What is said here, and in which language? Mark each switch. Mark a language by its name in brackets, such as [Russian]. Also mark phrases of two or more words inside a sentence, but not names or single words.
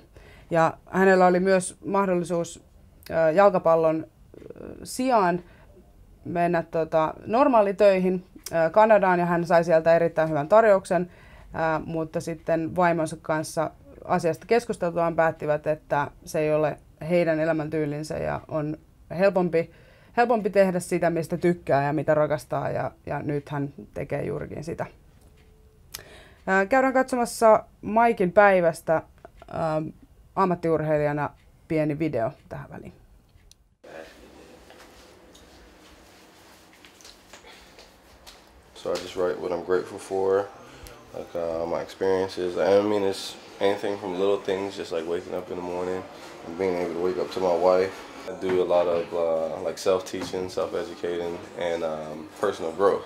[Finnish] Ja hänellä oli myös mahdollisuus jalkapallon sijaan mennä normaalitöihin Kanadaan, ja hän sai sieltä erittäin hyvän tarjouksen, mutta sitten vaimonsa kanssa asiasta keskusteltuaan päättivät, että se ei ole heidän elämäntyylinsä ja on helpompi tehdä sitä, mistä tykkää ja mitä rakastaa, ja nyt hän tekee juurikin sitä. Käydään katsomassa Maikin päivästä ammattiurheilijana pieni video tähän väliin. [English] So I just write what I'm grateful for, like my experiences. I don't mean it's anything from little things, just like waking up in the morning and being able to wake up to my wife. I do a lot of like self-teaching, self-educating, and personal growth.